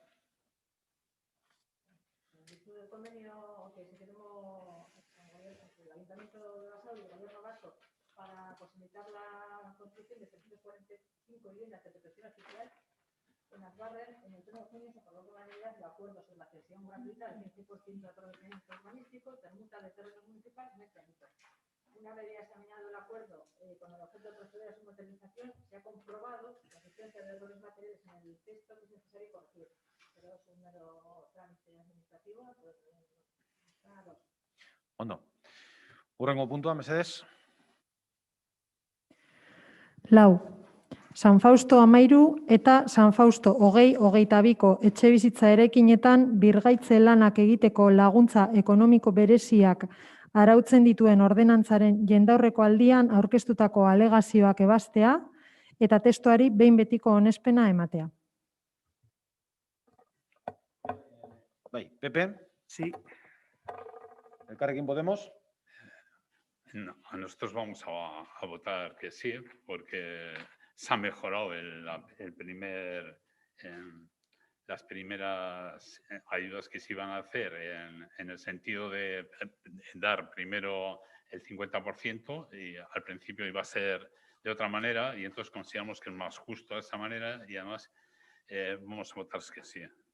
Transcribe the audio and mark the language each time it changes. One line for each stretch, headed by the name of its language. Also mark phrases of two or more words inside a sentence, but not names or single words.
Spanish: El convenio que se firmó entre el Ayuntamiento de Basauri y el Gobierno vasco para posibilitar la construcción de 345 viviendas de protección oficial en Azbarren, en el 1 de junio se aprobó por unanimidad el acuerdo sobre la cesión gratuita del 100% de aprovechamiento urbanístico, permuta de terrenos municipales en este ámbito. Una vez ya examinado el acuerdo con el objeto de proceder a su materialización, se ha comprobado la existencia de errores materiales en el texto que es necesario corregir. Pero es un mero trámite administrativo.
Basque: Ondo. Hurrengo puntua, mesedez. 4. San Fausto 13 eta San Fausto 20-22ko etxebizitza eraikinetan birgaitze lanak egiteko laguntza ekonomiko bereziak arautzen dituen ordenantzaren jendaurreko aldian aurkeztutako alegazioak ebaztea eta testuari behin betiko onespena ematea. Bai, Pepe.
Spanish: Sí. Elkarrekin Podemos. No, nosotros vamos a votar que sí, porque se ha mejorado las primeras ayudas que se iban a hacer en el sentido de dar primero el 50% y al principio iba a ser de otra manera y entonces consideramos que es más justo de esa manera y además vamos a votar que sí.